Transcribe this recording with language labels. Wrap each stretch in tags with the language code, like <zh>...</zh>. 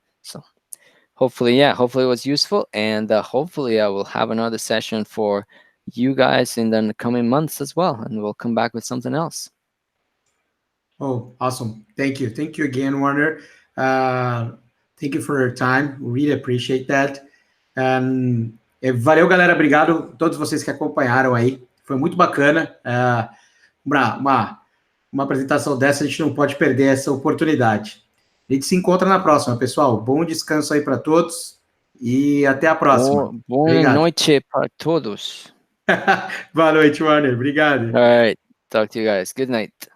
<en>So hopefully, yeah, hopefully it was useful, and hopefully I will have another session for you guys in the coming months as well, and we'll come back with something else. Oh, awesome. Thank you. Thank you again, Warner. Thank you for your time. We really appreciate that.</en> <pt>Valeu, galera. Obrigado a todos vocês que acompanharam aí. Foi muito bacana. Uma apresentação dessa, a gente não pode perder essa oportunidade. A gente se encontra na próxima, pessoal. Bom descanso aí para todos e até a próxima. Boa noite para todos. Boa noite, Warner. Obrigado.</pt> <en>All right. Talk to you guys. Good night.</en>